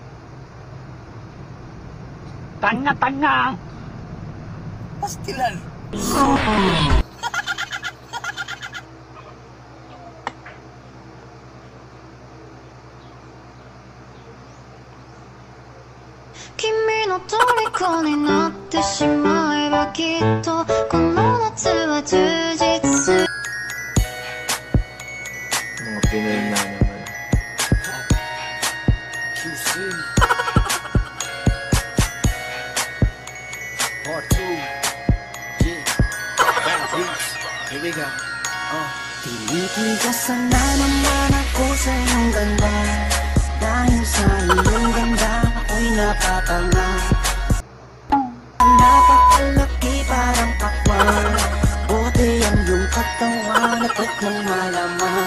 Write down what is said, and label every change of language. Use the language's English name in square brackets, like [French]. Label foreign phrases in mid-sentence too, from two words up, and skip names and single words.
[Filipino] Tanga. Pastilan. [Japanese] 君の虜になってしまえばきっとこの夏は充実する [Filipino] Mga Pinoy na naman. [English] Part 2. Yeah. Bad beats. Here we go. [Filipino] Tinitigasan na naman ako sa iyong ganda. Dahil sa iyong ganda ako'y napapanga. Napakalaki parang pakwan. Buti ang iyong katawan at ng malaman.